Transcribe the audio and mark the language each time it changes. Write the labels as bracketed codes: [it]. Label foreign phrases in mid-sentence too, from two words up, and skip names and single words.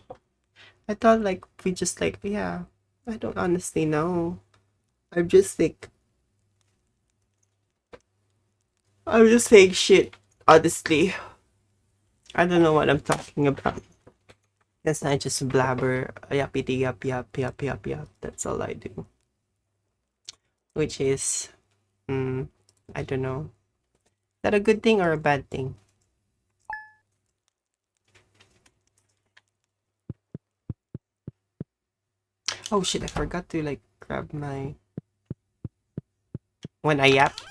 [en] I thought like we just like, yeah. I don't honestly know. I'm just like, I'm just saying shit. Honestly, I don't know what I'm talking about. Guess I just blabber, yappity yap yap yap yap yap. That's all I do. Which is, I don't know. Is that a good thing or a bad thing? Oh shit! I forgot to like grab my when I yap.